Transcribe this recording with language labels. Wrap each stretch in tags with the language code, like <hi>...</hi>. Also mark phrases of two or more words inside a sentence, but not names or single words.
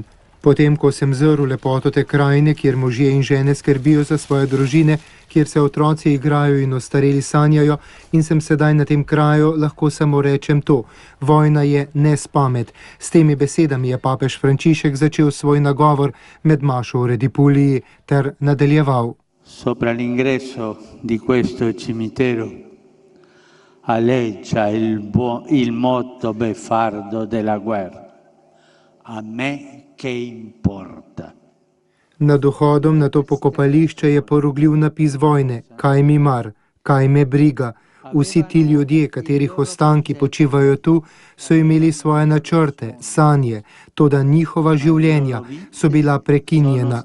<sl>Potem, ko sem zrl lepoto te krajine, kjer možje in žene skrbijo za svoje družine, kjer se otroci igrajo in ostareli sanjajo, in sem sedaj na tem kraju, lahko samo rečem to: vojna je nespamet. S temi besedami je papež Frančišek začel svoj nagovor med mašo v Redipuliji ter nadaljeval.</sl> <it>Sopra l'ingresso di questo cimitero aleggia il motto beffardo della guerra. A me che importa.</it> <sl>Nad vhodom na to pokopališče je porugljiv napis vojne: kaj mi mar, kaj me briga. Vsi ti ljudje, katerih ostanki počivajo tu, so imeli svoje načrte, sanje, toda njihova življenja so bila prekinjena.</sl>